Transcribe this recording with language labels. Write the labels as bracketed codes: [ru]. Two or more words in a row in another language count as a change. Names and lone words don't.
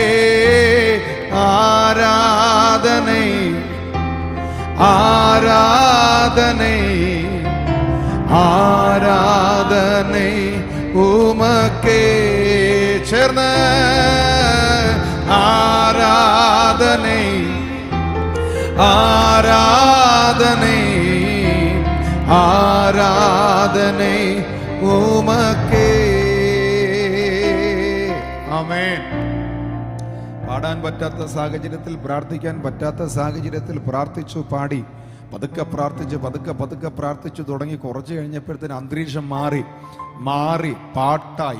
[ta] ஆராதனை ஆராதனை ஆராதனை உமக்கே சேர்ந்த ஆராதனை ஆராதனை ஆராதனை உமக்கே. [ml] ആമേൻ. പാടാൻ പറ്റാത്ത സാഹചര്യത്തിൽ, പ്രാർത്ഥിക്കാൻ പറ്റാത്ത സാഹചര്യത്തിൽ പ്രാർത്ഥിച്ചു, പാടി, പതുക്കെ പ്രാർത്ഥിച്ച് പതുക്കെ പ്രാർത്ഥിച്ചു തുടങ്ങി. കുറച്ച് കഴിഞ്ഞപ്പോഴത്തേന് അന്തരീക്ഷം മാറി പാട്ടായി.